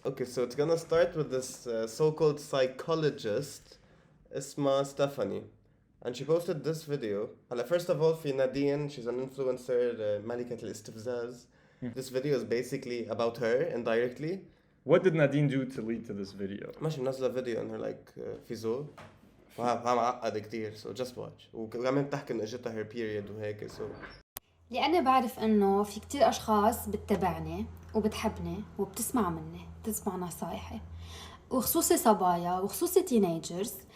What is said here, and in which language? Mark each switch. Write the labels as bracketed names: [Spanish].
[English] Okay, so it's gonna start with this so-called psychologist, Isma Stephanie, and she posted this video. First of all, [Arabic] في [English] Nadine, she's an influencer, [Arabic] ملكة الاستفزاز. [English] This video is basically about her indirectly. What did Nadine do to lead to this video? [Arabic] ماشي منزلة فيديو انها [English] like [Arabic] في زو. معقد كتير [English] so just watch. [Arabic] وكمان بتحكي انه اجتها [English] her period [Arabic] وهيك [English] so. [Arabic] لأني بعرف إنه في كتير أشخاص بتتابعني وبتحبني وبتسمع مني بتسمع نصايحي وخصوصي صبايا وخصوصي تينيجرز.